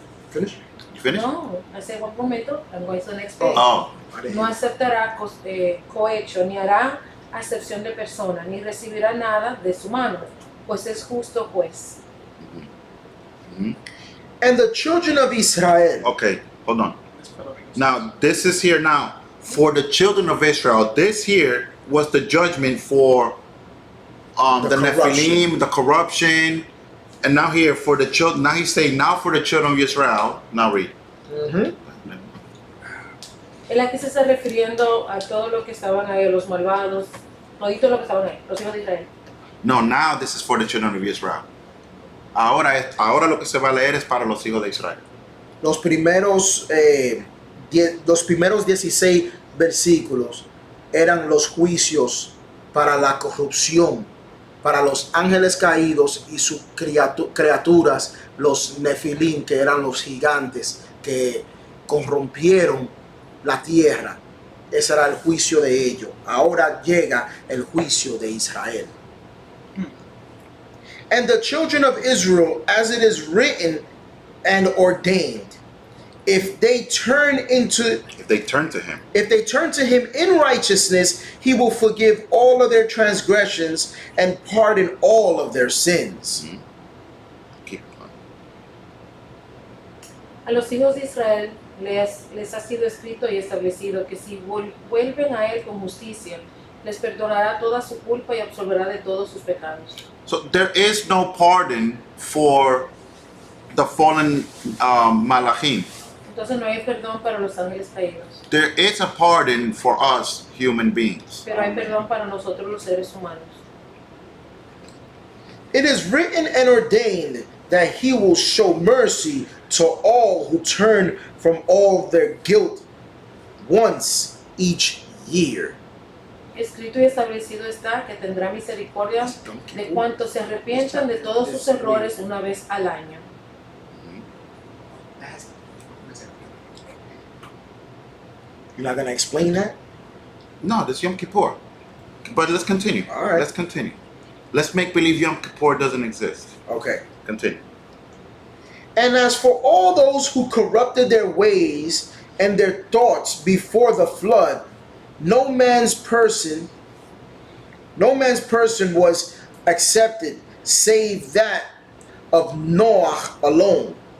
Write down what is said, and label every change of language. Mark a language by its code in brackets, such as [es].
[en] Finish? You finished? No, [es] hace un momento, [en] I'm going to the next page. Oh. [es] No aceptará cohecho, ni hará acepción de persona, ni recibirá nada de su mano, pues es justo juez. Mhm. [en] And the children of Israel. Okay, hold on. Now, this is here now. For the children of Israel, this here was the judgment for the corruption. Nephilim, the corruption. And now here for the children, now he's saying, now for the children of Israel. Now read. Mhm. [es] Él aquí se está refiriendo a todo lo que estaban ahí, los malvados, todito lo que estaban ahí, los hijos de Israel. [en] No, now this is for the children of Israel. [es] Ahora lo que se va a leer es para los hijos de Israel. Los primeros 16 versículos eran los juicios para la corrupción, para los ángeles caídos y sus criaturas, los Nefilim, que eran los gigantes que corrompieron la tierra. Ese era el juicio de ellos. Ahora llega el juicio de Israel. [en] And the children of Israel, as it is written and ordained, if they turn to him. in righteousness, he will forgive all of their transgressions and pardon all of their sins. Mhm. Keep on. [es] A los hijos de Israel les ha sido escrito y establecido que si vuelven a él con justicia, les perdonará toda su culpa y absolverá de todos sus pecados. [en] So there is no pardon for the fallen Malachim. [es] Entonces no hay perdón para los ángeles caídos, [en] There is a pardon for us human beings. [es] pero hay perdón para nosotros los seres humanos. [en] It is written and ordained that he will show mercy to all who turn from all their guilt once each year. [es] Escrito y establecido está que tendrá misericordia de cuantos se arrepientan de todos sus errores una vez al año. [en] You're not going to explain that? No, that's Yom Kippur. But let's continue. All right. Let's continue. Let's make believe Yom Kippur doesn't exist. Okay. Continue. And as for all those who corrupted their ways and their thoughts before the flood, no man's person was accepted save that of Noah alone.